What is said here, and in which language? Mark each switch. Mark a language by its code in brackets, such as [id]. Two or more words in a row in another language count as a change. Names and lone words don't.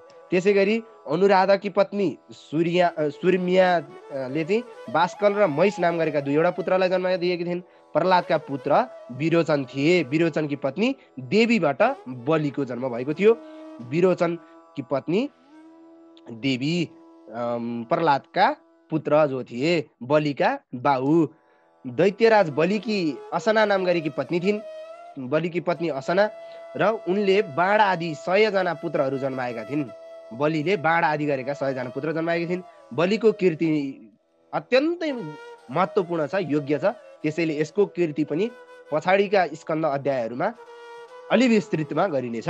[ne] त्यसै गरी अनुराधाकी पत्नी सुर्मियाले चाहिँ बास्कल र महिष नाम गरेका 2 पुत्रलाई जन्म दिएकी थिइन्। प्रहलादका पुत्र विरोचन थिए। विरोचनकी पत्नी देवीबाट बलिको जन्म भएको थियो। विरोचनकी पत्नी देवी प्रहलादका पुत्र जो थिए, बलिका बाहु। दैत्यराज बलिकी असना नाम गरेकी पत्नी थिइन्। बलिकी पत्नी असना र उनले बाण आदि 100 जना पुत्रहरू जन्माएका थिइन्। बलिले बाण आदि गरेका 100 जना पुत्र जन्माएकी थिइन्। बलिको कीर्ति अत्यन्तै महत्त्वपूर्ण छ, योग्य छ। त्यसैले यसको कीर्ति पनि पछाडिका स्कन्द अध्यायहरूमा अलि विस्तृतमा गरिनेछ।